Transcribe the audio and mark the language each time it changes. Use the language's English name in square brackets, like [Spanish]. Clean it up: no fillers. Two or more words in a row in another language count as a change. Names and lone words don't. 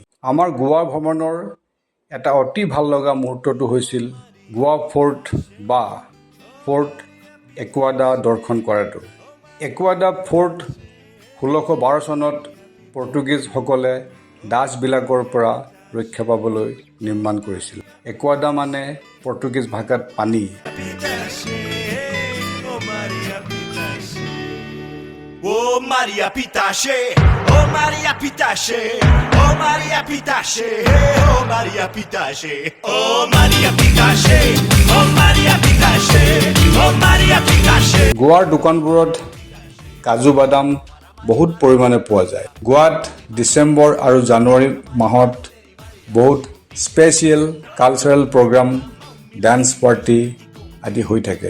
[Assamese] আমাৰ গোৱা ভ্ৰমণৰ এটা অতি ভাল লগা মুহূৰ্তটো হৈছিল গোৱা ফৰ্ট বা ফৰ্ট একুৱাডা দৰ্শন কৰাটো। একুৱাডা ফৰ্ট 1612 চনত পৰ্তুগীজসকলে ডাচবিলাকৰ পৰা ৰক্ষা পাবলৈ নিৰ্মাণ কৰিছিল। একুৱাডা মানে পৰ্তুগীজ ভাষাত পানী। [Konkani] Oh Maria Pitache, oh Maria Pitache, oh Maria Pitache, oh Maria Pitache, oh Maria Pitache, oh Maria Pitache, oh Maria Pitache. [Assamese] গোৱাৰ দোকানবোৰত কাজু বাদাম বহুত পৰিমাণে পোৱা যায়। গোৱাত ডিচেম্বৰ আৰু জানুৱাৰী মাহত বহুত [English] special cultural program, dance party [Assamese] আদি হৈ থাকে।